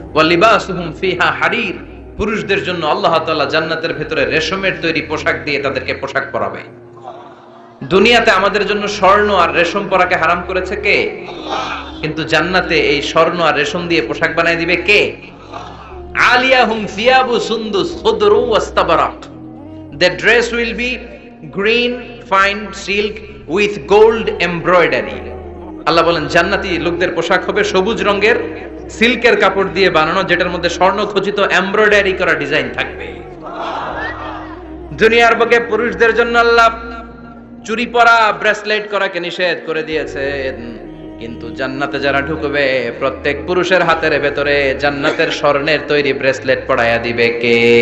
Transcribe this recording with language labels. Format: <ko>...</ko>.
<ar>ওয়া লিবাসুহুম ফিহা হারির।</ar> <bn>পুরুষদের জন্য আল্লাহ তাআলা জান্নাতের ভেতরে রেশমের তৈরি পোশাক দিয়ে তাদেরকে পোশাক পরাবে। দুনিয়াতে আমাদের জন্য স্বর্ণ আর রেশম পরাকে হারাম করেছে কে? কিন্তু জান্নাতে এই স্বর্ণ আর রেশম দিয়ে পোশাক বানায় দিবে কে?</bn> <ar>আলিয়াহুম সিয়াবু সুন্দুস খুদরু ওয়াস্তাবরাক।</ar> <en>The dress will be green fine silk with gold embroidery.</en> <bn>আল্লাহ বলেন জান্নাতি লোকদের পোশাক হবে সবুজ রঙের সিল্কের কাপড় দিয়ে বানানো, যেটার মধ্যে স্বর্ণ খচিত এমব্রয়ডারি করা ডিজাইন থাকবে। দুনিয়ার বুকে পুরুষদের জন্য আল্লাহ চুরি পরা, ব্রেসলেট করাকে নিষেধ করে দিয়েছেন, কিন্তু জান্নাতে যারা ঢুকবে প্রত্যেক পুরুষের হাতের ভেতরে জান্নাতের স্বর্ণের তৈরি ব্রেসলেট পরায়া দিবে কে?</bn>